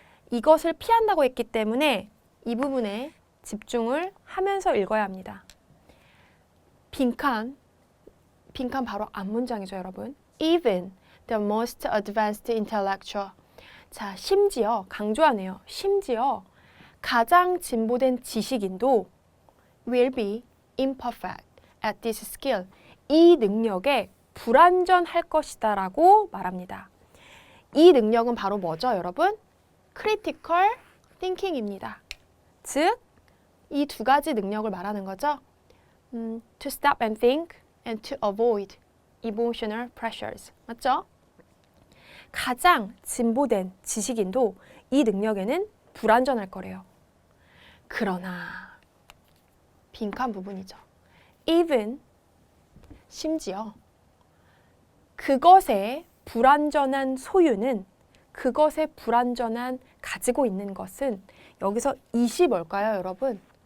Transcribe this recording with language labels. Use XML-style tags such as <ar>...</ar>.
<ko>이것을 피한다고 했기 때문에 이 부분에 집중을 하면서 읽어야 합니다. 빈칸 바로 앞문장이죠, 여러분.</ko> <en>Even the most advanced intellectual.</en> <ko>자, 심지어 강조하네요. 심지어 가장 진보된 지식인도</ko> <en>will be imperfect at this skill.</en> <ko>이 능력에 불완전할 것이다 라고 말합니다. 이 능력은 바로 뭐죠, 여러분? critical thinking입니다. 즉, 이 두 가지 능력을 말하는 거죠.</ko> <en>To stop and think and to avoid emotional pressures.</en> <ko>맞죠? 가장 진보된 지식인도 이 능력에는 불완전할 거래요. 그러나 빈칸 부분이죠. even 심지어 그것의 불완전한 소유는 그것의 불완전한 가지고 있는 것은 여기서 이시 뭘까요, 여러분?</ko>